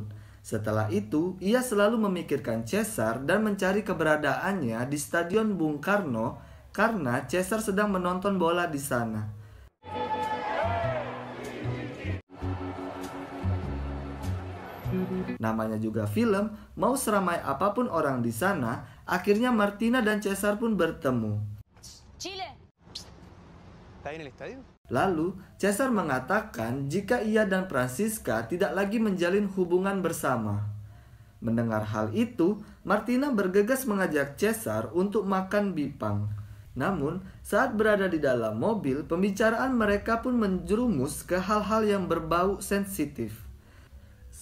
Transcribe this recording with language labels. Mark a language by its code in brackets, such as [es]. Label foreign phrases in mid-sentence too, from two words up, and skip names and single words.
[id] Setelah itu, ia selalu memikirkan Cesar dan mencari keberadaannya di Stadion Bung Karno karena Cesar sedang menonton bola di sana. Namanya juga film, mau seramai apapun orang di sana, akhirnya Martina dan Cesar pun bertemu. [es] Chile. ¿Está en el estadio? [id] Lalu, Cesar mengatakan jika ia dan Francisca tidak lagi menjalin hubungan bersama. Mendengar hal itu, Martina bergegas mengajak Cesar untuk makan bipang. Namun, saat berada di dalam mobil, pembicaraan mereka pun menjerumus ke hal-hal yang berbau sensitif.